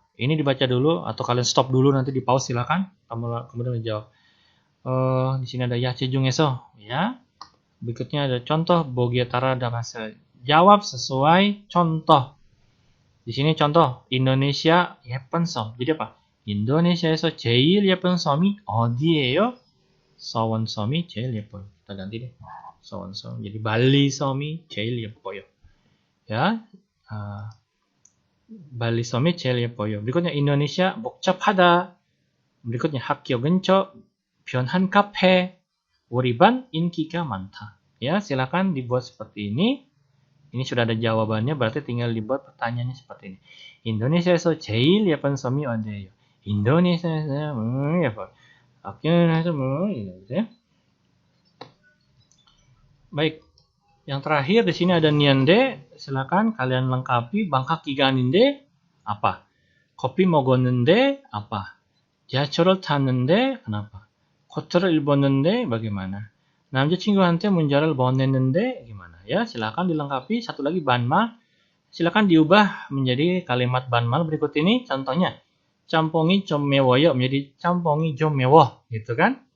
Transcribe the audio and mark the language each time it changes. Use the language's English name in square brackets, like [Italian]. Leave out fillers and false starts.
[Indonesian] Ini dibaca dulu atau kalian stop dulu, nanti di pause silakan. Kemudian dijawab. Di sini ada 야채 중에서 ya. Berikutnya ada contoh [Korean] 보기에 따라 답하세요. [Indonesian] Jawab sesuai contoh. Di sini contoh Indonesia [Korean] 예쁜 섬. [Indonesian] Jadi apa? [Korean] 인도네시아에서 제일 예쁜 섬이 어디예요? 서원섬이 제일 예뻐요. [Indonesian] Kita ganti deh. [Korean] 서원섬. Jadi Bali 섬이 제일 예뻐요. [Indonesian] Ya. [Korean] Bali 섬이 제일 예뻐요. [Indonesian] berikutnya Indonesia 복잡하다. berikutnya [Korean] 학교 근처 변한 카페. 우리 반 인기가 많다. [Indonesian] Ya, silakan dibuat seperti ini. Ini sudah ada jawabannya, berarti tinggal dibuat pertanyaannya seperti ini. [Korean] 인도네시아에서 제일 예쁜 섬이 어디예요? 인도네시아에서 예뻐요. 학교에서 [Indonesian] gitu. Baik. Yang terakhir di sini ada niande. Silakan kalian lengkapi. Bangkak 기간인데 apa? Kopi 먹었는데 apa? [Korean] 지하철을 탔는데 kenapa? 코트를 입었는데 bagaimana? 남자친구한테 문자를 보냈는데 [Indonesian] gimana? Ya, silakan dilengkapi. Satu lagi banmal. Silakan diubah menjadi kalimat banmal berikut ini. Contohnya, [Korean] 짬뽕이 좀 매워요 [Indonesian] menjadi [Korean] 짬뽕이 좀 매워, [Indonesian] gitu kan?